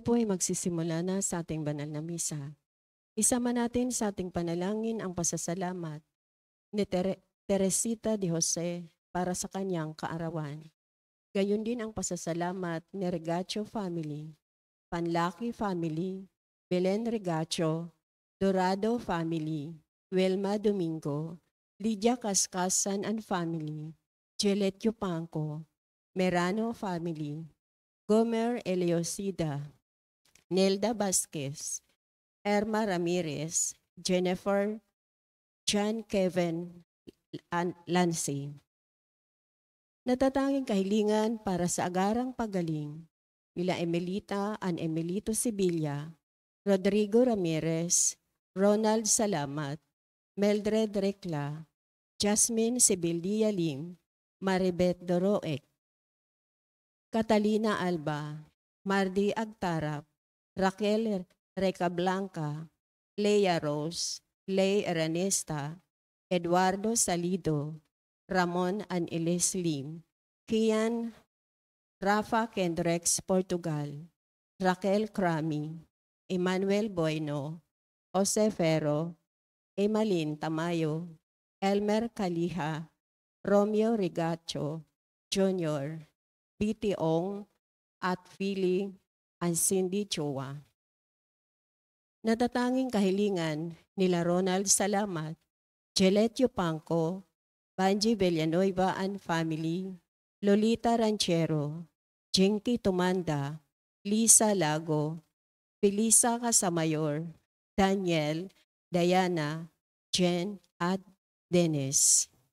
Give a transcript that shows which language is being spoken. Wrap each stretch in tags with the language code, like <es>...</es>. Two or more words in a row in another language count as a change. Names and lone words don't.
<tl>magsisimula na sa ating banal na misa. Isama natin sa ating panalangin ang pasasalamat ni Teresita de Jose para sa kanyang kaarawan. Gayon din ang pasasalamat ni Regacho family, Panlaki family, Belen Regacho, Dorado family, Wilma Domingo, Lydia Cascasan</tl> <en>and family,</en> <tl>Jelet Yupanco, Merano family, Gomer Eliosida, Nelda Vasquez, Erma Ramirez, Jennifer, John Kevin Lancy. Natatanging kahilingan para sa agarang pagaling nila Emelita and Emelito Sibilla, Rodrigo Ramirez, Ronald Salamat, Meldred Recla, Jasmine Sibilia Lim, Maribet Doroek, Catalina Alba, Mardi Agtarap, Raquel Recablanca, Leia Rose, Ley Eranesta, Eduardo Salido, Ramon Aniles Lim, Kian Rafa Kendrex Portugal, Raquel Crami, Emmanuel Bueno, Jose Ferro, Emalin Tamayo, Elmer Calija, Romeo Rigacho, Jr., B.T. Ong, at Philly and Cindy Chua. Natatanging kahilingan nila Ronald Salamat, Jelet Yupanco, Banji Villanueva</tl> <en>and family,</en> <tl>Lolita Ranchero, Jinky Tumanda, Lisa Lago, Felisa Casamayor, Daniel, Diana, Jen at Dennis.</tl>